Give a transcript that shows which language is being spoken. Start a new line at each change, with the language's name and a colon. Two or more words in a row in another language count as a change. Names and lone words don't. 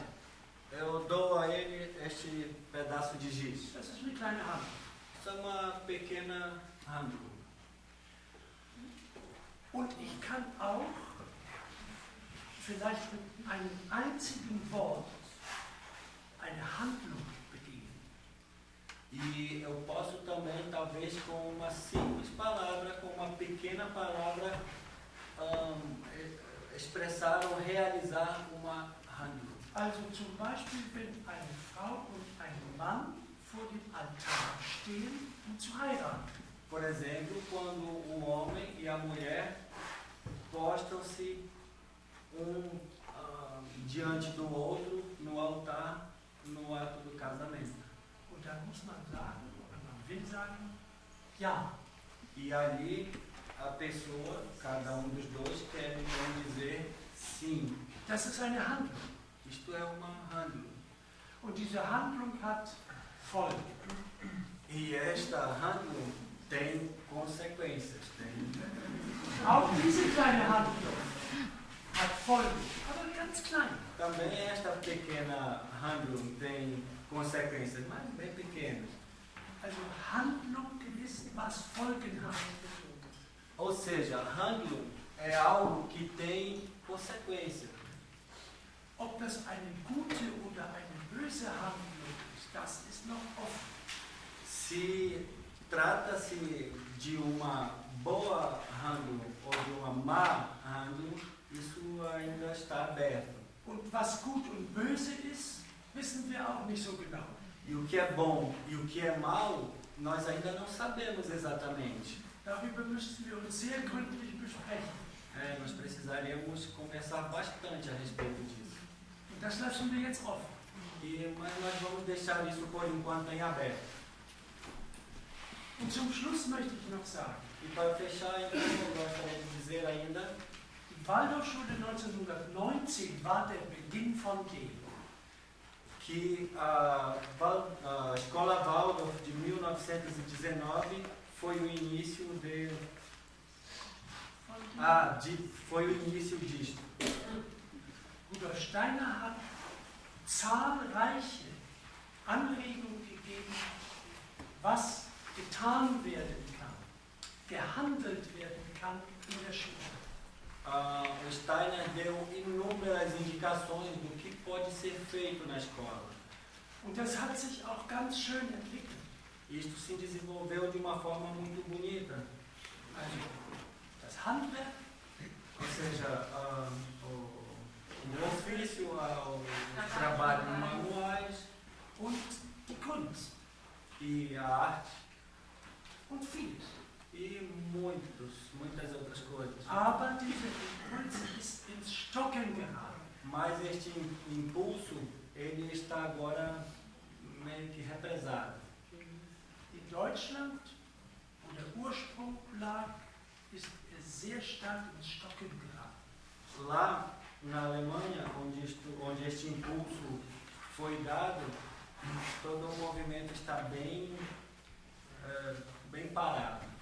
Portuguese: eu dou a ele este pedaço de giz.
German: Das ist eine kleine Hand.
Portuguese: Isso é uma pequena handlung.
German: Und ich kann auch vielleicht mit einem einzigen Wort eine Handlung bedienen.
Portuguese: E eu posso também, talvez, com uma simples palavra, com uma pequena palavra, expressar ou realizar uma handlung.
German: Also zum Beispiel, wenn eine Frau und ein Mann vor dem Altar stehen, um zu heiraten.
Portuguese: Por exemplo, quando o homem e a mulher postam-se diante do outro no altar, no ato do casamento.
German: Und dann muss man sagen, oder man will sagen, ja.
Portuguese: E ali a pessoa, cada dos dois, quer então dizer sim.
German: Das ist eine Handlung.
Portuguese: Isto é uma handlung.
German: Und diese Handlung hat Folgen.
Portuguese: E esta handlung tem consequências.
German: Auch diese kleine Handlung hat Folgen, aber ganz klein.
Portuguese: Também esta pequena handlung tem consequências, mas bem pequenas.
German: Also Handlung ist, was Folgen hat.
Portuguese: Ou seja, handlung é algo que tem consequência.
German: Ob das eine gute oder eine böse Handlung ist, das ist noch offen.
Portuguese: Se trata-se de uma boa handlung ou de uma má handlung, isso ainda está aberto.
German: Und was gut und böse ist, wissen wir auch nicht so genau.
Portuguese: E o que é bom e o que é mal, nós ainda não sabemos exatamente.
German: Darüber müssten wir uns sehr gründlich besprechen.
Portuguese: Nós precisaríamos conversar bastante a respeito disso.
German: Und das lassen wir jetzt offen.
Portuguese: Mas nós vamos deixar isso por enquanto em aberto.
German: Und zum Schluss möchte ich noch sagen,
Portuguese: E para fechar, então, eu gostaria de dizer ainda,
German: die Waldorfschule 1919 war der Beginn von dem.
Portuguese: que a Escola Waldorf de 1919 foi o início foi o início disto.
German: Rudolf Steiner hat zahlreiche Anregungen gegeben, was getan werden kann, gehandelt werden kann in der Schule.
Portuguese: O Steiner deu inúmeras indicações do que pode ser feito na escola.
German: Und das hat sich auch ganz schön entwickelt.
Portuguese: Isto se desenvolveu de uma forma muito bonita.
German: Also das Handwerk,
Portuguese: Ou seja, o ofício, o trabalho manuais
German: und die Kunst
Portuguese: e a arte
German: und vieles.
Portuguese: e muitas outras coisas.
German: Aber dieser Impuls ist ins Stocken geraten.
Portuguese: Mas este impulso, ele está agora meio que represado.
German: In Deutschland, wo der Ursprung lag, ist er sehr stark ins Stocken geraten.
Portuguese: Lá na Alemanha, onde este impulso foi dado, todo o movimento está bem parado.